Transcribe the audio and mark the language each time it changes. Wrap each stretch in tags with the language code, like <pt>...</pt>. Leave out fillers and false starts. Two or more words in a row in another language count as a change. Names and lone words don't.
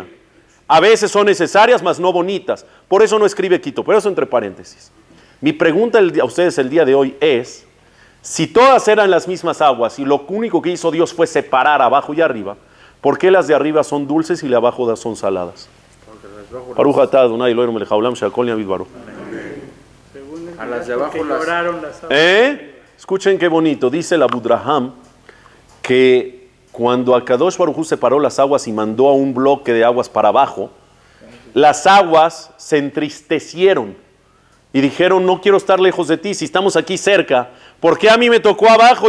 <es>A veces son necesarias, mas no bonitas. Por eso no escribe Quito, por eso entre paréntesis. Mi pregunta a ustedes el día de hoy es, si todas eran las mismas aguas y lo único que hizo Dios fue separar abajo y arriba, ¿por qué las de arriba son dulces y las de abajo son saladas?</es> <he>ברוך אתה אדוני אלוהינו מלך העולם שהכל נהיה בדברו.</he> <es>A las de abajo las... Escuchen qué bonito, dice la Budraham, que cuando HaKadosh Baruj Hu separó las aguas y mandó a un bloque de aguas para abajo, las aguas se entristecieron y dijeron, no quiero estar lejos de ti, si estamos aquí cerca, ¿por qué a mí me tocó abajo?</es>